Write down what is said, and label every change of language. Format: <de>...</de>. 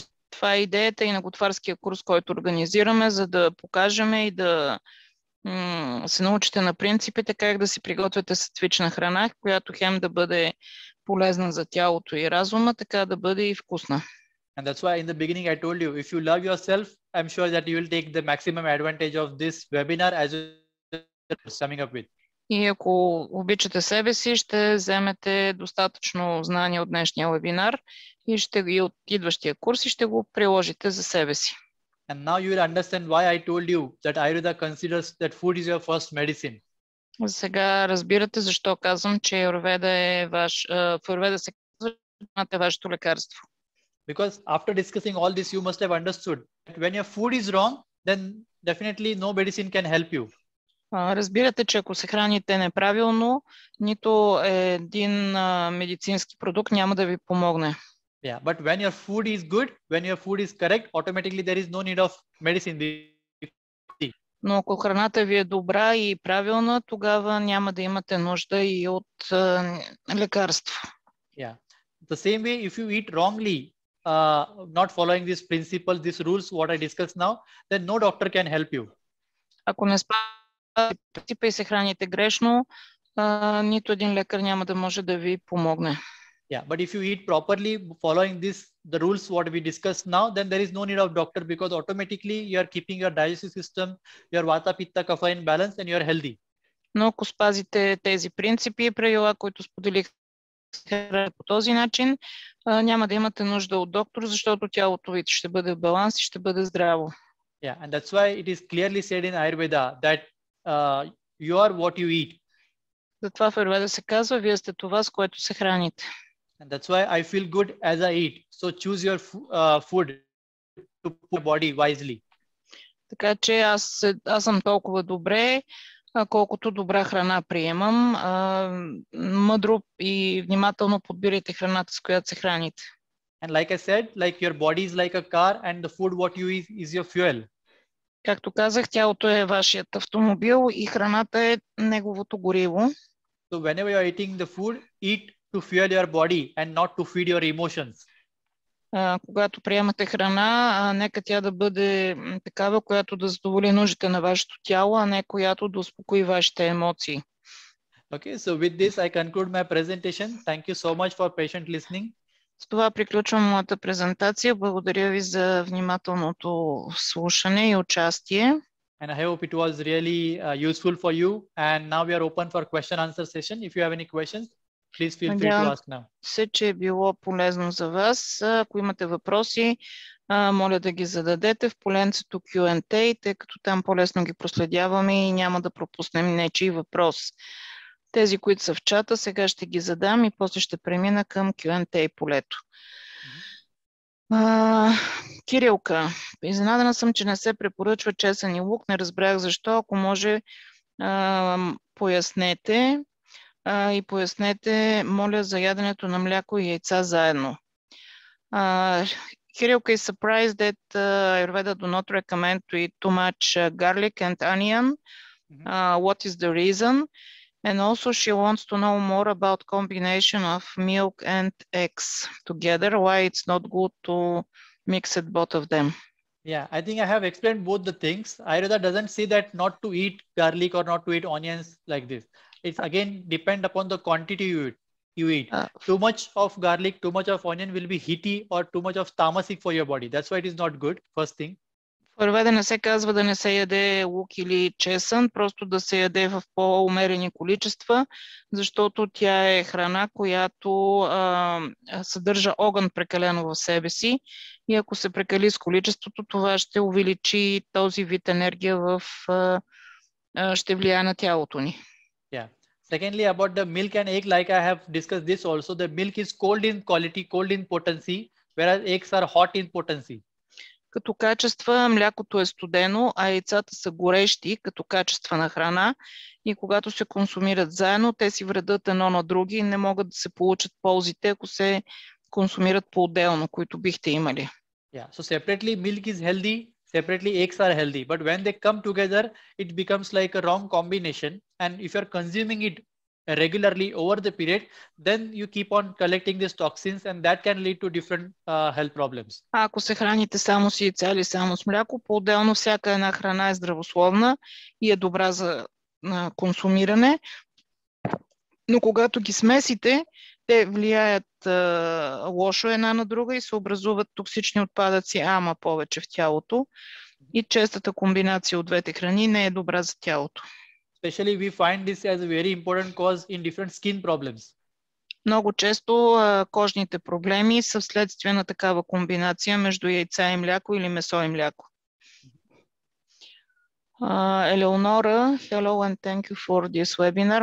<bg>Това е идеята и на готварския курс, който организираме, за да покажем и да се научите на принципите как да си приготвяте сатвична храна, която хем да бъде полезна за тялото и разума, така да бъде и вкусна.</bg> <en>And that's why in the beginning I told you, if you love yourself, I'm sure that you will take the maximum advantage of this webinar as summing up with.</en> <bg>И ако обичате себе си, ще вземете достатъчно знание от днешния вебинар и ще ги от идващия курс и ще го приложите за себе си.</bg> <en>And now you will understand why I told you that Ayurveda considers that food is your first medicine.</en> <bg>Сега разбирате защо казвам, че Аюрведа е ваш, в Аюрведа се казва, че имате вашето лекарство.</bg> <en>Because after discussing all this, you must have understood that when your food is wrong, then definitely no medicine can help you.</en> <bg>Разбирате, че ако се храните неправилно, нито един медицински продукт няма да ви помогне.</bg> <en>Yeah, but when your food is good, when your food is correct, automatically there is no need of medicine.</en> <bg>Но ако храната ви е добра и правилна, тогава няма да имате нужда и от лекарство. Yeah.</bg> <en>The same way, if you eat wrongly, not following these principles, these rules, what I discussed now, then no doctor can help you.</en> <bg>Ако не спазвате принципа и се храните грешно, нито един лекар няма да може да ви помогне.</bg> <en>Yeah, but if you eat properly, following the rules what we discussed now, then there is no need of doctor, because automatically you are keeping your digestive system, your vata, pitta, kapha in balance, and you are healthy.</en> <bg>Но ако спазите тези принципи и правила, които споделих по този начин, няма да имате нужда от доктор, защото тялото ви ще бъде в баланс и ще бъде здраво.</bg> <en>Yeah, and that's why it is clearly said in Ayurveda that you are what you eat.</en> <bg>Затова в Аюрведа се казва, вие сте това, с което се храните.</bg> <en>And that's why I feel good as I eat. So choose your food to put your body wisely.</en> <bg>Така че аз съм толкова добре, колкото добра храна приемам. Мъдро и внимателно подбирайте храната, с която се храните.</bg> <en>And like I said, like your body is like a car and the food what you eat is your fuel.</en> <bg>Както казах, тялото е вашият автомобил и храната е неговото гориво.</bg> <en>So whenever you are eating the food, eat to fuel your body and not to feed your emotions.</en> <bg>Когато приемате храна, нека тя да бъде такава, която да задоволи нуждите на вашето тяло, а не която да успокои вашите емоции.</bg> <en>Okay, so with this I conclude my presentation. Thank you so much for patient listening.</en> <bg>С това приключвам моята презентация. Благодаря ви за внимателното слушане и участие.</bg> <en>And I hope it was really useful for you. And now we are open for question answer session. If you have any questions, please feel free to ask now.</en> <bg>Се, че е било полезно за вас. Ако имате въпроси, моля да ги зададете в поленцето Q&A, тъй като там по-лесно ги проследяваме и няма да пропуснем нечий въпрос. Тези, които са в чата, сега ще ги задам и после ще премина към Q&A полето. Кирилка, изненадана съм, че не се препоръчва чесън и лук. Не разбрах защо. Ако може, пояснете. И пояснете, моля, за яденето на мляко и яйца заедно.</bg> <en>Кирилка is surprised that Ayurveda do not recommend to eat too much garlic and onion. What is the reason? And also she wants to know more about combination of milk and eggs together. Why it's not good to mix it both of them? Yeah, I think I have explained both the things. Ayurveda doesn't say that not to eat garlic or not to eat onions like this. It's again depend upon the quantity you eat. Too much of garlic, too much of onion will be heaty or too much of tamasic for your body. That's why it is not good, first thing.</en> <bg>В Аюрведа не се казва да не се яде лук или чесън, просто да се яде в по-умерени количества, защото тя е храна, която съдържа огън прекалено в себе си и ако се прекали с количеството, това ще увеличи този вид енергия ще влияе на тялото ни. Yeah.</bg> <en>Secondly, about the milk and egg, like I have discussed this also, the milk is cold in quality, cold in potency, whereas eggs are hot in potency.</en> <bg>Като качества млякото е студено, а яйцата са горещи като качества на храна и когато се консумират заедно, те си вредят едно на други и не могат да се получат ползите, ако се консумират по-отделно, които бихте имали.</bg> <en>Yeah, so separately milk is healthy, separately eggs are healthy, but when they come together, it becomes like a wrong combination. And if you're consuming it regularly over the period, then you keep on collecting these toxins and that can lead to different health problems.</en> <bg>Ако се храните само с яйца или само с мляко, по-отделно всяка една храна е здравословна и е добра за консумиране, но когато ги смесите, те влияят лошо една на друга и се образуват токсични отпадъци, ама повече в тялото. И честата комбинация от двете храни не е добра за тялото.</bg> <en>Especially we find this as a very important cause in different skin problems.</en> <bg>Много често кожните проблеми са вследствие на такава комбинация между яйца и мляко или месо и мляко.</bg> <en>Eleonora, hello and thank you for this webinar.</en>